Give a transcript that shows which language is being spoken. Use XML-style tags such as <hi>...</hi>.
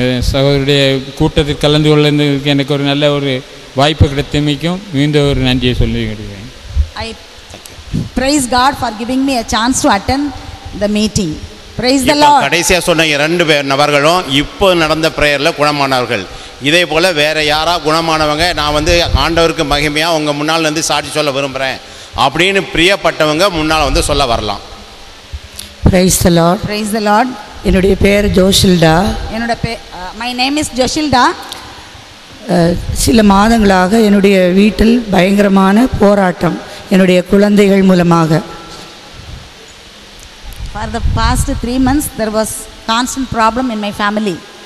<ta>சகோதரருடைய கூட்டத்தில் கலந்து கொள்வதற்கு எனக்கு ஒரு நல்ல ஒரு வாய்ப்பு கிடைத்தமைக்கும் மீண்டும் ஒரு நன்றியை சொல்லுகிறேன்.</ta> <en>I praise God for giving me a chance to attend the meeting. Praise the Lord.</en> <ta>கடைசியாக சொன்ன 2 நபர்களும் இப்போ நடந்த பிரேயரில் குணமானவர்கள். இதே போல் வேறு யாராக குணமானவங்க நான் ஆண்டவருக்கு மகிமையாக உங்கள் முன்னால் சாட்சி சொல்ல விரும்புகிறேன் அப்படின்னு பிரியப்பட்டவங்க முன்னால் சொல்ல வரலாம்.</ta> <en>Praise the Lord. Praise the Lord.</en> <ta>என்னுடைய பேர் ஜோஷில்டா.</ta> <en>My name is Joshilda.</en> <ta>சில மாதங்களாக என்னுடைய வீட்டில் பயங்கரமான போராட்டம் என்னுடைய குழந்தைகள் மூலமாக.</ta> <en>For for the past 3 months there was constant problem in my family.</en>